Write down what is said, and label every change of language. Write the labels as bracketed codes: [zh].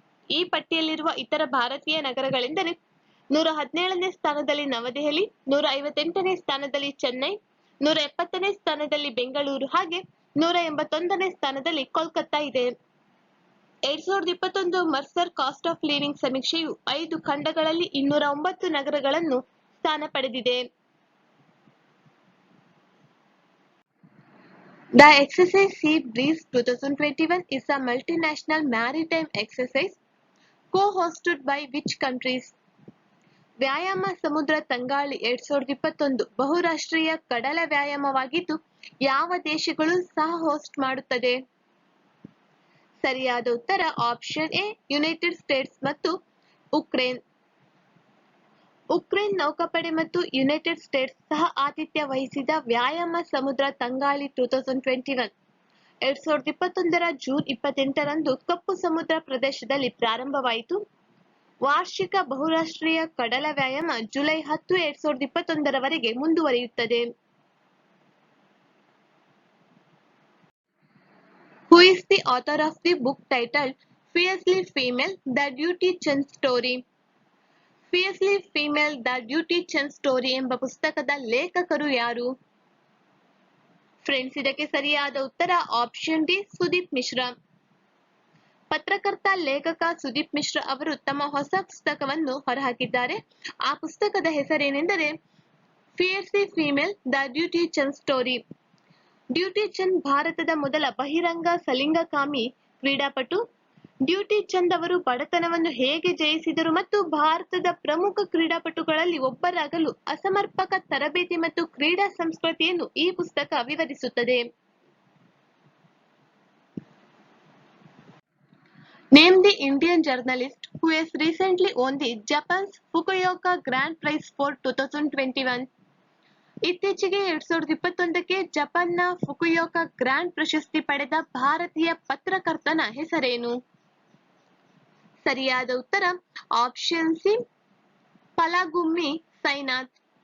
[kn] ಈ ಪಟ್ಟಿಯಲ್ಲಿರುವ ಇತರ ಭಾರತೀಯ ನಗರಗಳೆಂದರೆ 117ನೇ ಸ್ಥಾನದಲ್ಲಿ ನವದೆಹಲಿ, 158ನೇ ಸ್ಥಾನದಲ್ಲಿ ಚೆನ್ನೈ, 170ನೇ ಸ್ಥಾನದಲ್ಲಿ ಬೆಂಗಳೂರು ಹಾಗೆ 181ನೇ ಸ್ಥಾನದಲ್ಲಿ ಕೋಲ್ಕತ್ತಾ ಇದೆ. 2021 ಮರ್ಸರ್ ಕಾಸ್ಟ್ ಆಫ್ ಲಿವಿಂಗ್ ಸಮೀಕ್ಷೆಯು 5 ಖಂಡಗಳಲ್ಲಿ 209 ನಗರಗಳನ್ನು ಸ್ಥಾನ ಪಡೆದಿದೆ. [en] The exercise Sea Breeze 2021 is a multinational maritime exercise co-hosted by which countries? [kn] ವ್ಯಾಯಾಮ ಸಮುದ್ರ ತಂಗಾಳಿ 2021 ಬಹುರಾಷ್ಟ್ರೀಯ ಕಡಲ ವ್ಯಾಯಾಮವಾಗಿದ್ದು ಯಾವ ದೇಶಗಳು ಸಹ ಹೋಸ್ಟ್ ಮಾಡುತ್ತದೆ? ಸರಿಯಾದ ಉತ್ತರ ಆಪ್ಷನ್ ಎ, ಯುನೈಟೆಡ್ ಸ್ಟೇಟ್ಸ್ ಮತ್ತು ಉಕ್ರೇನ್. ಉಕ್ರೇನ್ ನೌಕಾಪಡೆ ಮತ್ತು ಯುನೈಟೆಡ್ ಸ್ಟೇಟ್ಸ್ ಸಹ ಆತಿಥ್ಯ ವಹಿಸಿದ ವ್ಯಾಯಾಮ ಸಮುದ್ರ ತಂಗಾಳಿ 2021 2021ರ ಜೂನ್ 28ರಂದು ಕಪ್ಪು ಸಮುದ್ರ ಪ್ರದೇಶದಲ್ಲಿ ಪ್ರಾರಂಭವಾಯಿತು. ವಾರ್ಷಿಕ ಬಹುರಾಷ್ಟ್ರೀಯ ಕಡಲ ವ್ಯಾಯಾಮ ಜುಲೈ 10, 2021ರವರೆಗೆ ಮುಂದುವರಿಯುತ್ತದೆ. [en] Who is the author of the book titled Fiercely Female: The Dutee Chand Story? [kn] Fiercely Female: The Dutee Chand Story ಎಂಬ ಪುಸ್ತಕದ ಲೇಖಕರು ಯಾರು? ಫ್ರೆಂಡ್ಸ್, ಇದಕ್ಕೆ ಸರಿಯಾದ ಉತ್ತರ ಆಪ್ಷನ್ ಡಿ, ಸುದೀಪ್ ಮಿಶ್ರಾ. ಪತ್ರಕರ್ತ ಲೇಖಕ ಸುದೀಪ್ ಮಿಶ್ರಾ ಅವರು ತಮ್ಮ ಹೊಸ ಪುಸ್ತಕವನ್ನು ಹೊರಹಾಕಿದ್ದಾರೆ. ಆ ಪುಸ್ತಕದ ಹೆಸರೇನೆಂದರೆ ಫಿಯರ್ಸಿ female: the duty Chand story. Duty ಚಂದ್ ಭಾರತದ ಮೊದಲ ಬಹಿರಂಗ ಸಲಿಂಗಕಾಮಿ ಕ್ರೀಡಾಪಟು. ಡ್ಯೂಟಿ ಚಂದ್ ಅವರು ಬಡತನವನ್ನು ಹೇಗೆ ಜಯಿಸಿದರು ಮತ್ತು ಭಾರತದ ಪ್ರಮುಖ ಕ್ರೀಡಾಪಟುಗಳಲ್ಲಿ ಒಬ್ಬರಾಗಲು ಅಸಮರ್ಪಕ ತರಬೇತಿ ಮತ್ತು ಕ್ರೀಡಾ ಸಂಸ್ಕೃತಿಯನ್ನು ಈ ಪುಸ್ತಕ ವಿವರಿಸುತ್ತದೆ. [en] Name the Indian journalist who has recently won the Japan's Fukuoka Grand Prize for 2021. [kn] ಇತ್ತೀಚೆಗೆ 2021ಕ್ಕೆ ಜಪಾನ್ನ ಫುಕುಯೋಕಾ ಗ್ರ್ಯಾಂಡ್ ಪ್ರಶಸ್ತಿ ಪಡೆದ ಭಾರತೀಯ ಪತ್ರಕರ್ತನ ಹೆಸರೇನು? ಸರಿಯಾದ ಉತ್ತರ ಆಪ್ಷನ್ ಸಿ, ಫಲಾಗುಮ್ಮಿ ಸೈನಾಥ್.